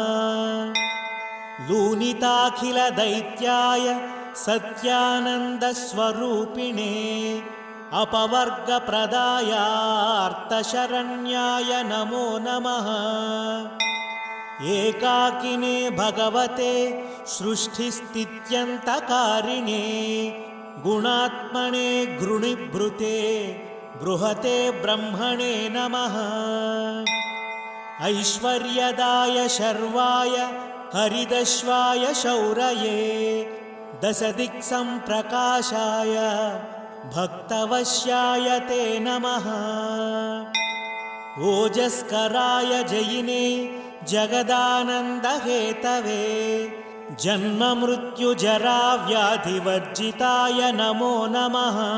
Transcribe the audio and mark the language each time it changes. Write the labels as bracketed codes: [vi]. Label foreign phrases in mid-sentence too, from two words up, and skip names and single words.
[sa] लूनिताखिल दैत्याय सत्यानन्दस्वरूपिणे, अपवर्गप्रदायार्तशरण्याय नमो नमः. एकाकिने भगवते सृष्टिस्थित्यन्तकारिणे, गुणात्मने गृणिभृते बृहते ब्रह्मणे नमः. ऐश्वर्यदाय शर्वाय हरिदश्वाय शौरये दशदिक्सम्प्रकाशाय भक्तवश्याय ते नमः। ओजस्कराय जयिने जगदानन्दहेतवे जन्ममृत्युजराव्याधिवर्जिताय नमो नमः।